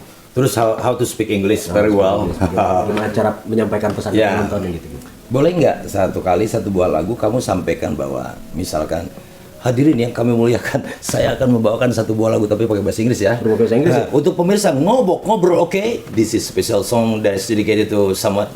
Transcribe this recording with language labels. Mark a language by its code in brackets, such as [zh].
[id] Terus [en] how to speak English very well. [id] Gimana cara menyampaikan pesan ke penonton gitu. Boleh nggak satu buah lagu kamu sampaikan bahwa misalkan hadirin yang kami muliakan, saya akan membawakan satu buah lagu tapi pakai bahasa Inggris ya. Bahasa Inggris. Untuk pemirsa ngobrol oke. [en] This is special song that's dedicated to someone.